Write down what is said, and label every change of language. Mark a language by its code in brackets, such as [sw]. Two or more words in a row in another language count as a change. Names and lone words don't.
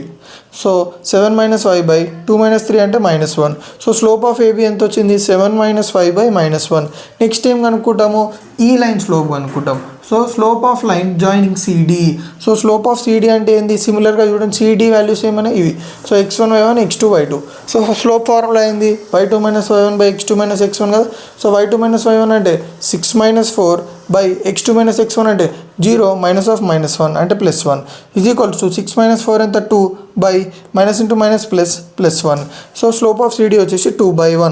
[te] సో 7 - y / 2 - 3 అంటే -1. [en] So slope of AB [te] ఎంత వచ్చింది, 7 - y / -1. నెక్స్ట్ ఏం కనుక్కుంటాము, ఈ లైన్ స్లోప్ కనుక్కుంటాం. [en] So slope of line joining CD. So slope of CD [te] అంటే ఏంది, సిమిలర్గా చూడండి, CD వాల్యూస్ ఏమైనా ఇవి. సో x1 y1 x2 y2. [en] So slope formula [te] అయింది y2 - y1 / x2 - x1 కదా. సో y2 - y1 అంటే 6 - 4 / x2 - x1 అంటే 0 -1 అంటే +1 [en] is equals to [te] 6 - 4 ఎంత 2 -(-) [en] So slope of CD [te] వచ్చేసి 2/1.